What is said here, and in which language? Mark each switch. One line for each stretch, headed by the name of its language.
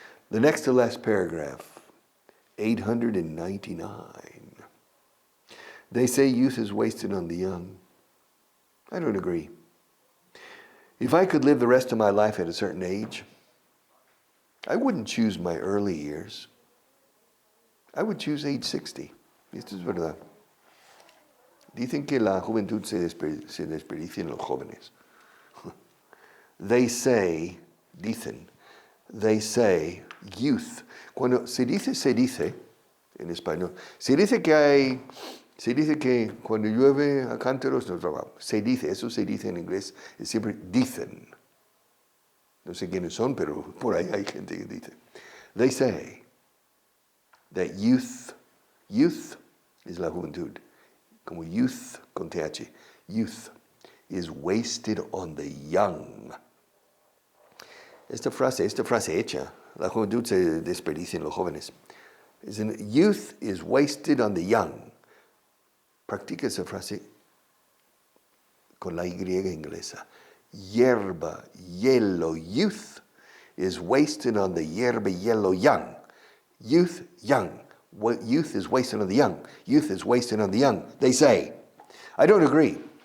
English: The next to last paragraph, 899. They say youth is wasted on the young. I don't agree. If I could live the rest of my life at a certain age, I wouldn't choose my early years. I would choose age 60.
Spanish: Esto es verdad. Dicen que la juventud se desperdicia en los jóvenes.
English: They say,
Spanish: dicen,
English: they say youth.
Spanish: Cuando se dice en español, se dice que cuando llueve a cántaros no trabaja. Se dice, eso se dice en inglés, es siempre dicen. No sé quiénes son, pero por ahí hay gente que dice.
English: They say that youth
Spanish: es la juventud. Como youth con TH.
English: Youth is wasted on the young.
Spanish: Esta frase hecha, la juventud se desperdicia en los jóvenes.
English: Youth is wasted on the young.
Spanish: Practica esa frase con la Y inglesa.
English: Hierba, yellow, youth is wasted on the hierba, yellow, young. Youth, young. Youth is wasted on the young. Youth is wasted on the young. They say. I don't agree.